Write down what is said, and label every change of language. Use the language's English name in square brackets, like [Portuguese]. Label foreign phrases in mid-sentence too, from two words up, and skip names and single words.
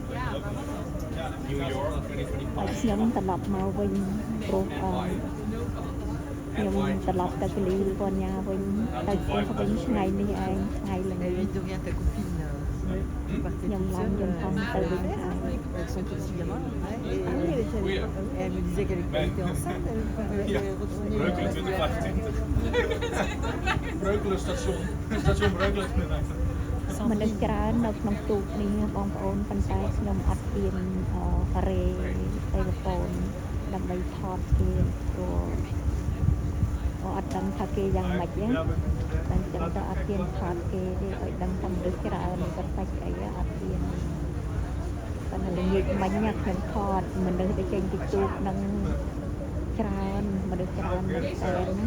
[Khmer] ហើយខ្ញុំត្រឡប់មកវិញព្រោះខ្ញុំត្រឡប់ទៅកលីពញ្ញាវិញទៅផ្ទះវិញថ្ងៃនេះឯងថ្ងៃល្ងាចខ្ញុំឡើងយន្តហោះទៅវិញហើយ [French] Elles sont petits gamins. Elle me disait qu'elle était enceinte. Breukelen 2025. Breukelen station. Station Breukelen [Khmer] មនុស្សច្រើននៅក្នុងទូកនេះបងប្អូនប៉ុន្តែខ្ញុំអត់ហ៊ានរេទៅលពនដើម្បីថតគេព្រោះអត់ដឹងថាគេយ៉ាងម៉េចទេតែចឹងទៅអត់ហ៊ានថតគេទេឲ្យដឹងថាមនុស្សច្រើនគាត់សាច់អីអត់ហ៊ានប៉ុន្តែល្ងាចមិញខ្ញុំថតមនុស្សដែលចេញពីទូកនឹងច្រើនមនុស្សច្រើនមែនតើ